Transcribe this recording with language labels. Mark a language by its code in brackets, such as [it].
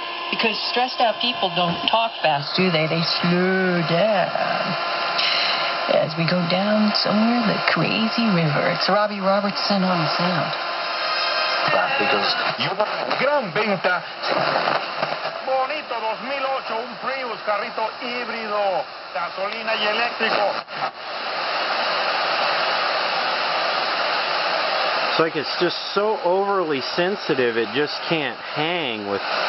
[en] Because stressed out people don't talk fast, do they? They slow down. As we go down somewhere, the crazy river. It's Robbie Robertson on the sound. [es] Gran venta. Bonito 2008, un Prius, carrito híbrido, gasolina y eléctrico. [en] It's like it's just so overly sensitive, it just can't hang with.